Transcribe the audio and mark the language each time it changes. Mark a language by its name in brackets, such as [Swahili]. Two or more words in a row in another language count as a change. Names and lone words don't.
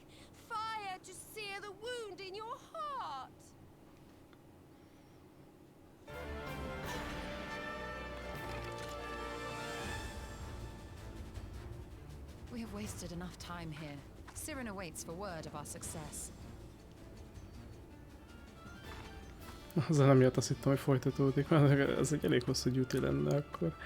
[English] Fire to sear the wound in your heart? We have wasted enough time here. Siren awaits for word of our success. [Hungarian] Azzal nem miatt azt hittem, hogy folytatódik, mert ez egy elég hosszú duty lenne akkor.